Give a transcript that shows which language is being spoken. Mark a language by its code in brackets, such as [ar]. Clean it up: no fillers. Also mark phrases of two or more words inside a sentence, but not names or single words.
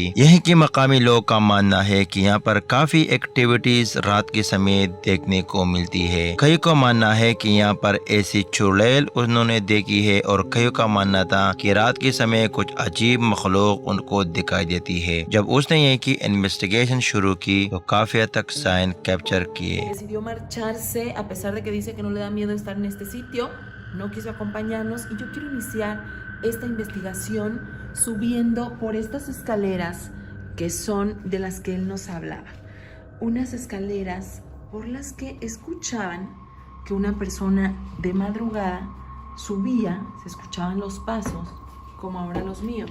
[hi] यहीं के मकामी लोग का मानना है कि यहाँ पर काफी एक्टिविटीज रात के समय देखने को मिलती है। कई को मानना है कि यहाँ पर ऐसी चुड़ैल उन्होंने देखी है और कई का मानना था कि रात के समय कुछ अजीब मखलूक उनको दिखाई देती है। जब उसने यहीं की इन्वेस्टिगेशन शुरू की तो काफी हद तक [en] sign capture [hi] किए। [es] Decidió marcharse a pesar de que dice que no le da miedo estar en este sitio, no quiso acompañarnos y yo quiero iniciar esta investigación subiendo por estas escaleras que son de las que él nos hablaba. Unas escaleras por las que escuchaban que una persona de madrugada subía, se escuchaban los pasos como ahora los míos.